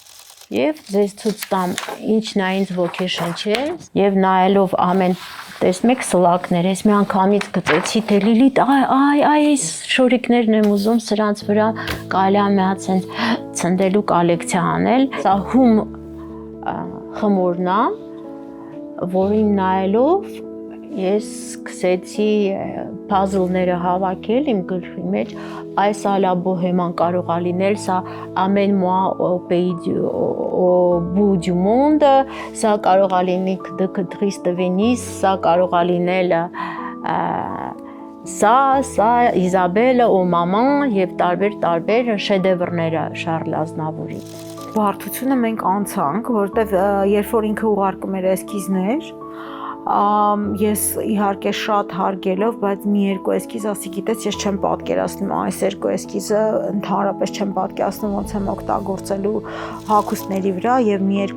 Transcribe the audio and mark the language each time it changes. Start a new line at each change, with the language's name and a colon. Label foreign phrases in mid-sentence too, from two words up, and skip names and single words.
Armenian: Եվ ձեզ ցույց տամ ինչն է ինձ ոգեշնչել, եւ նայելով ամեն տեսնում եք սլակներ, ես մի անգամից գծեցի, թե Լիլիթ, այս շորիկներն եմ ուզում, սրանց վրա կարելի է մի հատ ցենց ցնդելու կոլեկցիա անել։ Սա հում խմորն է, որին նայելով ես սկսեցի puzzle-ները հավաքել իմ գրքի մեջ, այս ալա բոհեման կարող է լինել, սա ամեն մոա
French: au bout du monde,
Armenian: սա կարող է լինել
French: de triste Venise,
Armenian: սա կարող է լինել սա Իզաբելը
French: au maman
Armenian: եւ տարբեր շեդևրները Շարլ Ազնավուրի։ Բարդությունը մենք անցանք, որտեվ երբ որ ինքը ուղարկում էր էսքիզներ, ես իհարկե շատ հարգելով, բայց մի երկու էսքիզ ասի գիտես, ես չեմ պատկերացնում այս երկու էսքիզը, ընդհանրապես չեմ պատկերացնում ոնց եմ օգտագործելու հագուստների վրա եւ մի երկու